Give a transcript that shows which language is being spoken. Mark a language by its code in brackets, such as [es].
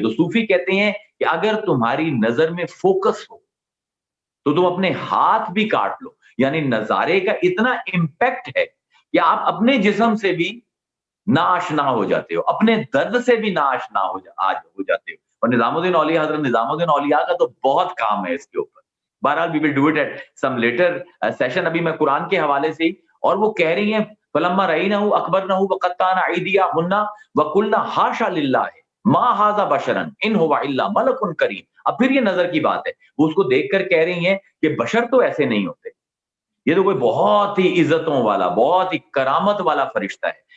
[ur] تو صوفی کہتے ہیں کہ اگر تمہاری نظر میں فوکس ہو تو تم اپنے ہاتھ بھی کاٹ لو, یعنی نظارے کا اتنا امپیکٹ ہے کہ آپ اپنے جسم سے بھی ناآشنا ہو جاتے ہو, اپنے درد سے بھی ناآشنا ہو جاتے ہو. اور نظام الدین اولیاء, حضرت نظام الدین اولیاء کا تو بہت کام ہے اس کے اوپر, بہرحال [en] we will do it at some later session. [ur] ابھی میں قرآن کے حوالے سے ہی, اور وہ کہہ رہی ہیں [ar] فلما رأینہ اکبرنہ وقطعنا ایدیہن وقلنا حاشا للہ ما ھذا بشرا ان ھو الا ملک کریم. [ur] اب پھر یہ نظر کی بات ہے, وہ اس کو دیکھ کر کہہ رہی ہیں کہ بشر تو ایسے نہیں ہوتے, یہ تو کوئی بہت ہی عزتوں والا, بہت ہی کرامت والا فرشتہ ہے.